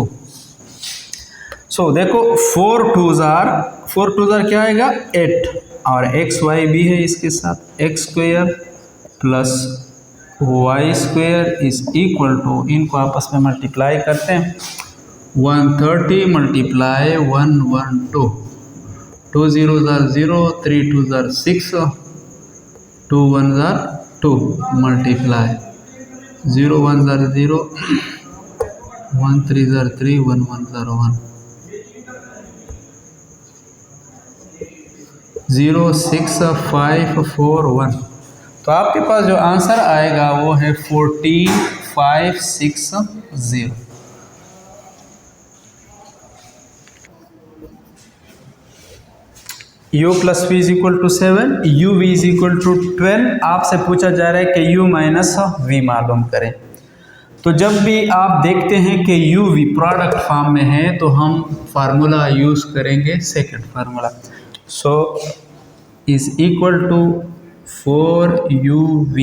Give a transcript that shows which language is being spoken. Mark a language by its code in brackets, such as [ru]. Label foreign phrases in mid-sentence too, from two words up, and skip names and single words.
[ur] سو دیکھو [en] 4 2s are [ur] کیا آئے گا 8، اور xy بھی ہے اس کے ساتھ، x [en] square plus y square is equal to, [ur] ان کو آپس میں ملٹیپلائی کرتے ہیں, [en] 130 multiply 112, 2 0s are 0, 3 2s are 6, 2 1s are 2, multiply 0 1s are 0, 1 3s are 3, 1 1s are 1, 0 6 5 4 1. [ur] تو آپ کے پاس جو آنسر آئے گا وہ ہے 14560. [en] u plus v is equal to 7, u v is equal to 12. [ur] آپ سے پوچھا جا رہا ہے کہ [en] u minus v [ur] معلوم کریں. تو جب بھی آپ دیکھتے ہیں کہ [en] u v product form [ur] میں ہے تو ہم [en] formula use [ur] کریں گے [en] second formula, so is equal to 4uv.